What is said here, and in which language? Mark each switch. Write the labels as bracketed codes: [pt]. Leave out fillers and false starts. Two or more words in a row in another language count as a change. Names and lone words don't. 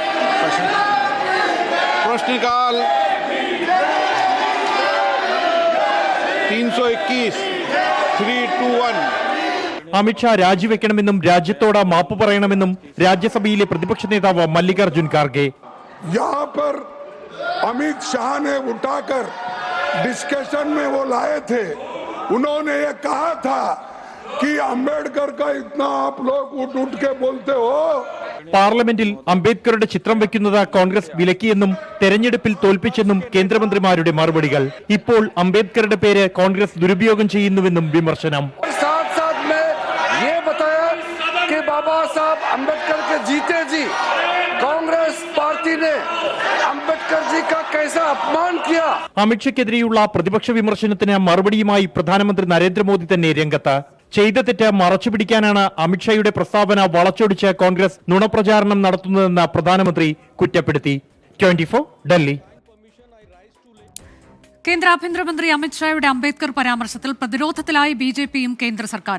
[hi] प्रश्नकाल 321 321. [ml] അമിത്ഷാ രാജിവെക്കണമെന്നും രാജ്യത്തോട് മാപ്പ് പറയണമെന്നും രാജ്യസഭയിലെ പ്രതിപക്ഷ നേതാവ് മല്ലികാർജുൻ ഖാർഗെ. [hi] यहाँ पर अमित शाह ने उठाकर डिस्कशन में वो लाए थे. उन्होंने ये कहा था कि अम्बेडकर का इतना आप लोग उठ उठ के बोलते हो. [ml] പാർലമെന്റിൽ അംബേദ്കറുടെ ചിത്രം വെക്കുന്നത് കോൺഗ്രസ് വിലക്കിയെന്നും തെരഞ്ഞെടുപ്പിൽ തോൽപ്പിച്ചെന്നും കേന്ദ്രമന്ത്രിമാരുടെ മറുപടികൾ. ഇപ്പോൾ അംബേദ്കറുടെ പേര് കോൺഗ്രസ് ദുരുപയോഗം ചെയ്യുന്നുവെന്നും വിമർശനം. [hi] ये बताया कि बाबा साहब अम्बेडकर के जीते जी कांग्रेस पार्टी ने अम्बेडकर जी का कैसा अपमान किया. [ml] അമിത്ഷയ്ക്കെതിരെയുള്ള പ്രതിപക്ഷ വിമർശനത്തിന് മറുപടിയുമായി പ്രധാനമന്ത്രി നരേന്ദ്രമോദി തന്നെ രംഗത്ത്. ചെയ്ത തെറ്റ് മറച്ചുപിടിക്കാനാണ് അമിത്ഷായുടെ പ്രസ്താവന വളച്ചൊടിച്ച് കോൺഗ്രസ് നുണപ്രചാരണം നടത്തുന്നതെന്ന് പ്രധാനമന്ത്രി കുറ്റപ്പെടുത്തി. 24 ഡൽഹി. കേന്ദ്ര ആഭ്യന്തരമന്ത്രി അമിത്ഷായുടെ അംബേദ്കർ പരാമർശത്തിൽ പ്രതിരോധത്തിലായി BJPയും കേന്ദ്ര സർക്കാരും.